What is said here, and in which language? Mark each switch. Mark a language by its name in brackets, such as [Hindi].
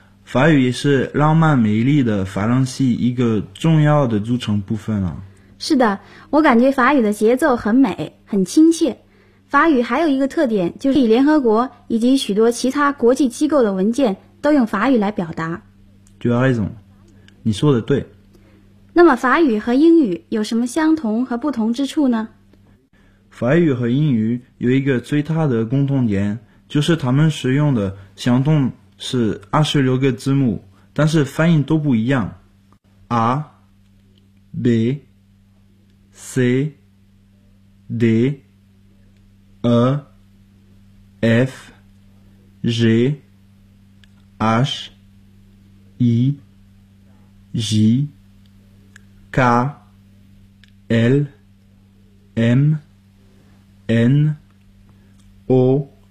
[Chinese] 法语也是浪漫美丽的法兰西一个重要的组成部分啊。是的，我感觉法语的节奏很美，很亲切。法语还有一个特点，就是以联合国以及许多其他国际机构的文件都用法语来表达。 [French] Tu as raison， [Chinese] 你说的对。那么法语和英语有什么相同和不同之处呢？法语和英语有一个最大的共同点，就是他们使用的相同是26个字母，但是发音都不一样。 A B C D E F G H I J K L M N O